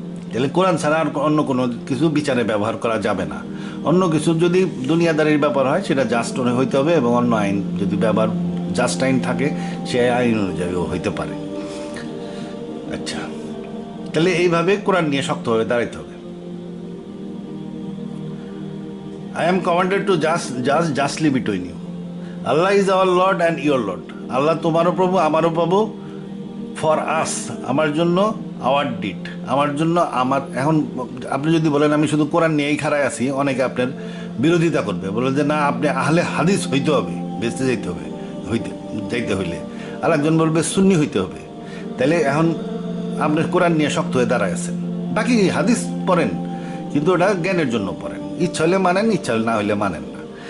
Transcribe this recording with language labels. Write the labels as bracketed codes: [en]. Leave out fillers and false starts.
[bn] তাহলে কোরআন ছাড়া আর অন্য কোনো কিছু বিচারে ব্যবহার করা যাবে না। অন্য কিছু যদি দুনিয়াদারির ব্যাপার হয় সেটা জাস্ট হইতে হবে, এবং অন্য আইন যদি ব্যবহার জাস্ট আইন থাকে সে আইন অনুযায়ীও হইতে পারে। আচ্ছা, তাহলে এইভাবে কোরআন নিয়ে শক্তভাবে দাঁড়াইতে হবে। [en] I am commanded to judge justly between you. Allah is our Lord and your Lord. [bn] আল্লাহ তোমারও প্রভু আমারও প্রভু। [en] for us, [bn] আমার জন্য, [en] our deed, [bn] আমার জন্য আমার। এখন আপনি যদি বলেন আমি শুধু কোরআন নিয়েই খাড়ায় আছি, অনেকে আপনার বিরোধিতা করবে, বলে যে না আপনি আহলে হাদিস হইতে হবে, বেঁচতে যাইতে হবে, যাইতে হইলে। আর একজন বলবে সুন্নি হইতে হবে। তাহলে এখন আপনি কোরআন নিয়ে শক্ত হয়ে দাঁড়ায় আছেন, বাকি হাদিস পড়েন কিন্তু ওটা জ্ঞানের জন্য পড়েন, ইচ্ছা হলে মানেন, ইচ্ছা না হইলে মানেন না।